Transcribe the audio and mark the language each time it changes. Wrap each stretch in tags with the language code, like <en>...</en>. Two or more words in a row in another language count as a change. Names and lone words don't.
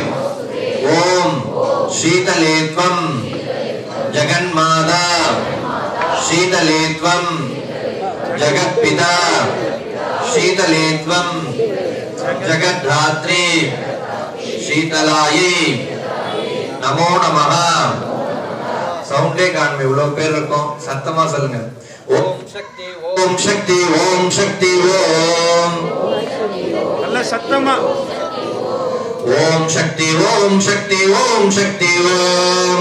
<sa>ओम शीतले त्वं जगन्माता शीतले त्वं जगत्पिता शीतले त्वं जगद्धात्री शीतलायै नमो नमः.</sa> <ta>சவுண்டே காண்பி இவ்வளவு பேர் இருக்கும், சத்தமா சொல்லுங்க. ஓம் சக்தி ஓம் சக்தி ஓம் சக்தி ஓம் நல்ல சத்தமா ஓம் சக்தி ஓம் சக்தி ஓம் சக்தி ஓம்</ta>